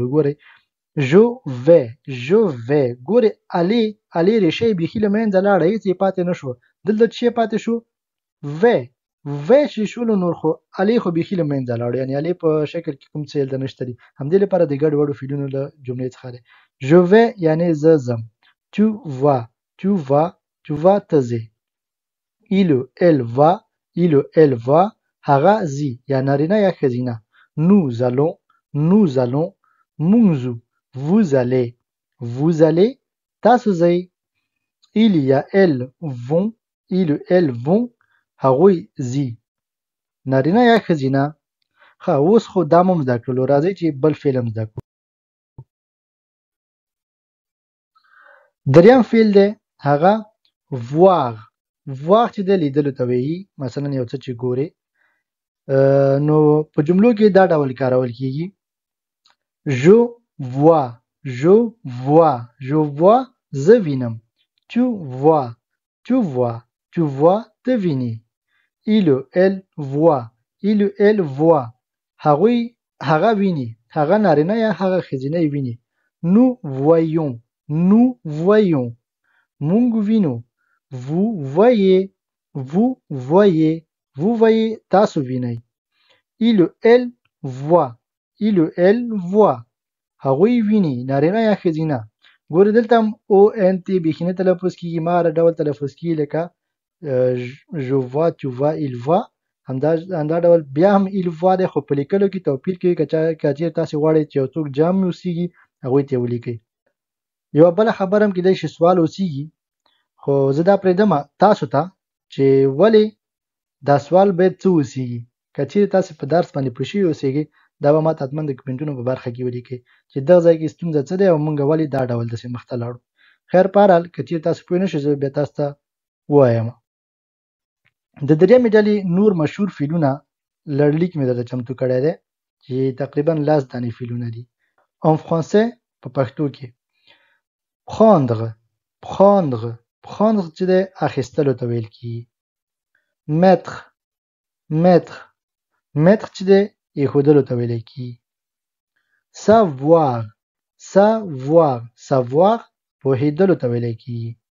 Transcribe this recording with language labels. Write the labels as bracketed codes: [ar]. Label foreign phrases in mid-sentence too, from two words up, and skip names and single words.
[ps] ګورئ [fr] je vais [ps] ګورئ الې ریښه یې بیخي له منځه لاړه، هېڅ یې پاتې نه شوه. دلته څه شی پاتې شو؟ وی چې شولو نور خو الې خو بیخي له منځه لاړو، یعنې الې په شکل کې کوم څه دلته نشته دي. همدې لپاره د ګډ وډو فعلونو له جملې څخه دی. [fr] je vais [ps] یعنې زه ځم. تو [fr] tu vas [ps] ته ځې. [fr] il ou elle va, il ou elle va, [ps] هغه ځي یا نارینه یا ښځینه. [fr] nous allons, [ps] موږ ځو. [fr] vous allez, [ps] تاسو ځئ. [fr] il یا elles vont, [ps] هغوی ځي. نارینه یا ښځینه. ښه اوس خو دا مو زده کړلو، راځئ چې بل فعل هم زده کړو. دریم فعل دی هغه voir چې دی لیدلو ته وایي. مثلا یو څه چې ګورې نو په جملو کې دا ډول کارول کیږي. [fr] je vois [ps] زه وینم. [fr] tu vois [ps] ته وینې. [fr] il ou elle voit [ps] هغه ویني. هغه نارینه یا هغه ښځینه ویني. [fr] nous voyons [ps] موږ وینو. [fr] vous voyez [ps] تاسو وینئ. [fr] il ou elle voit [ps] هغوی ویني نارینه یا ښځینه. ګورې دلته هم او ان تی بیخي نه تلفظ کیږي، ما هر ډول تلفظ کیږي لکه [fr] je vois tu vois il voit. [ps] همدا ډول بیا هم [fr] il voit [ps] دی خو په لیکلو کې توپیر کوي. که چېرې تاسې غواړئ چې یو څوک جمع اوسیږي هغوی ته یې ولیکئ. یوه بله خبره هم کیدای شي سوال اوسیږي خو زه دا پرېږدم تاسو ته چې ولې دا سوال باید څه اوسیږي. که چېرې تاسې په درس باندې پوه شوي اوسیږئ دا به ماته حتما د کمنټونو په برخه کې ولیکئ چې دغه ځای کې ستونزه څه دی او موږ ولې دا ډول داسې مخته لاړو. خیر په هر حال که چېرې تاسو پوه نه شئ زه بیا تاسو ته ووایم. د درېیمې ډلې نور مشهور فعلونه لړلیک مې درته چمتو کړی دی چې تقریبا 10 دانې فعلونه دي. [fr] en français [ps] په پښتو کې prendre چې دی اخیستلو ته ویل کېږي. mettre چې دی ایښودلو ته ویل کېږي. savoir پوهېدلو ته ویل کېږي.